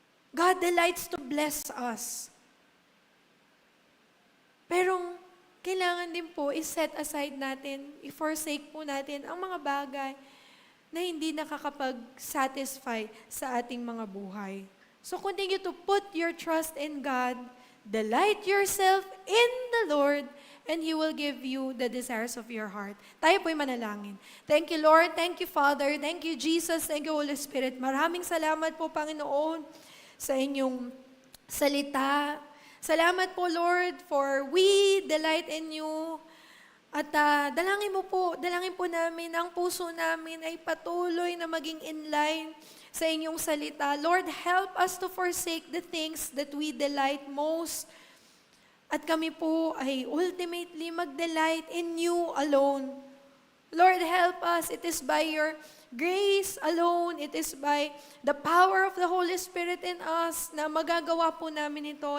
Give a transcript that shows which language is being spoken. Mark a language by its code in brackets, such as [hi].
[en] God delights to bless us. [tl] Pero kailangan din po i-set aside natin, i-forsake po natin ang mga bagay na hindi nakakapag-satisfy sa ating mga buhay. [en] So continue to put your trust in God, delight yourself in the Lord, and He will give you the desires of your heart. [tl] Tayo po'y manalangin. [en] Thank you, Lord. Thank you, Father. Thank you, Jesus. Thank you, Holy Spirit. [tl] Maraming salamat po, Panginoon, sa inyong salita. Salamat po, [en] Lord, for we delight in you. [tl] At dalangin po namin, ang puso namin ay patuloy na maging in line sa inyong salita. [en] Lord, help us to forsake the things that we delight most. [tl] At kami po ay [en] ultimately mag-delight in you alone. Lord, help us. It is by your grace alone. It is by the power of the Holy Spirit in us [tl] na magagawa po namin ito.